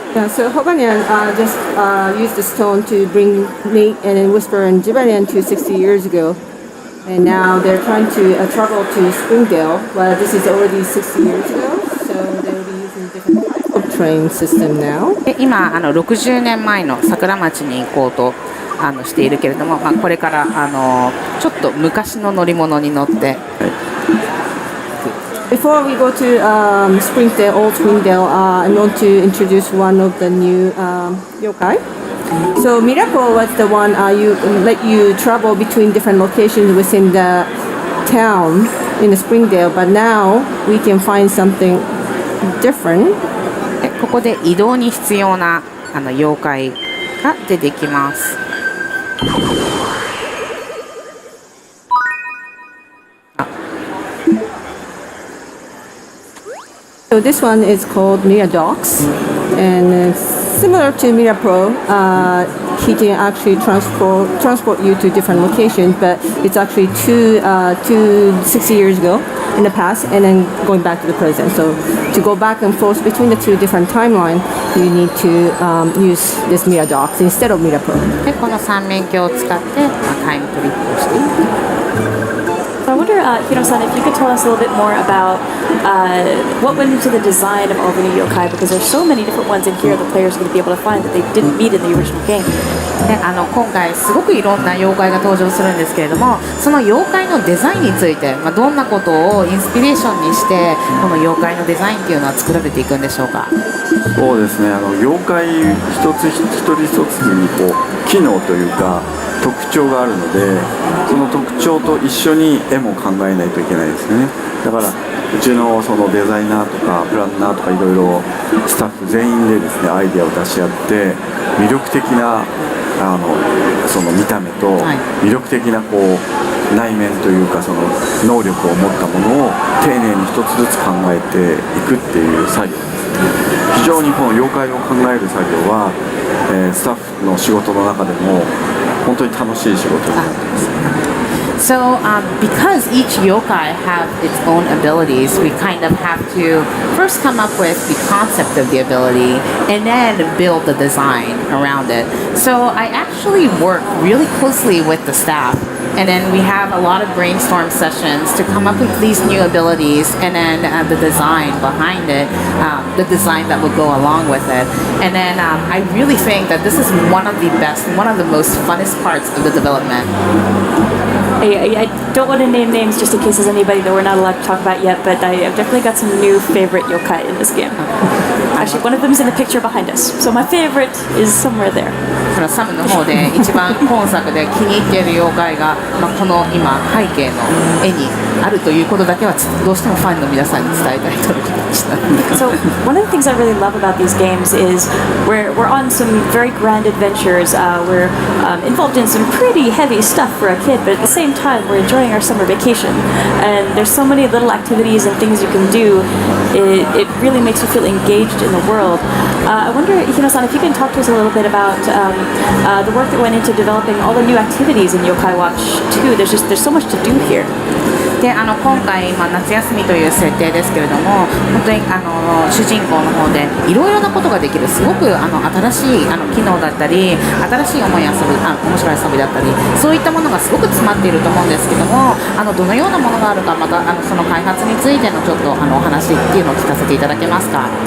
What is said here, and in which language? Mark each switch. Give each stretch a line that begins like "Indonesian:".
English: Yeah, so Hobanyan just used the stone to bring Nate and then Whisper and Jibarian to 60 years ago. And now they're trying to travel to Springdale. Well, this is already 60 years ago, so they'll be using different types of train system now.
Japanese: で今60年前の桜町に行こうとしているけれども、これからちょっと昔の乗り物に乗って。
English: Before we go to Springdale, Old Springdale, I want to introduce one of the new yokai. So Miracle was the one let you travel between different locations within the town in the Springdale, but now we can find something different.
Japanese: でここで移動に必要な妖怪が出てきます。
English: So this one is called Miradox, and it's similar to Mirapro. He can actually transport you to different locations, but it's actually 60 years ago in the past, and then going back to the present. So to go back and forth between the two different timelines, you need to use this Miradox instead of Mirapro.
Japanese: でこの三面鏡を使ってタイムトリップをしていく。
English: So I wonder, Hino-san, if you could tell us a little bit more about what went into the design of all the new yokai, because there's so many different ones in here the players are going to be able to find that they didn't meet in the original game.
Japanese: で今回すごくいろんな妖怪が登場するんですけれども、その妖怪のデザインについて、どんなことをインスピレーションにしてこの妖怪のデザインっていうのは作られていくんでしょうか。そうですね、妖怪一つ一人一つに機能というか特徴があるので、その特徴と一緒に絵も考えないといけないですよね。だからうちのそのデザイナーとかプランナーとかいろいろスタッフ全員でですねアイデアを出し合って魅力的なその見た目と魅力的な内面というかその能力を持ったものを丁寧に一つずつ考えていくっていう作業です。非常にこの妖怪を考える作業は、スタッフの仕事の中でも本当に楽しい仕事になってます。
English: So, because each yokai have its own abilities, we kind of have to first come up with the concept of the ability and then build the design around it. So, I actually work really closely with the staff. And then we have a lot of brainstorm sessions to come up with these new abilities and then the design behind it, the design that will go along with it. And then I really think that this is one of the best, one of the most funnest parts of the development. I don't want to name names just in case there's anybody that we're not allowed to talk about yet, but I've definitely got some new favorite yokai in this game. Actually, one of them is in the picture behind us, so my favorite is somewhere there.
Japanese: サムの方で一番今作で気に入っている妖怪が、この今背景の絵にあるということだけはどうしてもファンの皆さんに伝えたいと思いました。
English: So one of the things I really love about these games is we're on some very grand adventures. We're involved in some pretty heavy stuff for a kid, but at the same time we're enjoying our summer vacation. And there's so many little activities and things you can do. It really makes you feel engaged in the world. I wonder, Hino-san, if you can talk to us a little bit about the work that went into developing all the new activities in Yokai Watch 2. There's so much to do here.
Japanese: で今回、夏休みという設定ですけれども、本当に主人公の方でいろいろなことができる、すごく新しい機能だったり、新しい面白い遊びだったり、そういったものがすごく詰まっていると思うんですけども、どのようなものがあるか、またその開発についてのちょっとお話っていうのを聞かせていただけますか。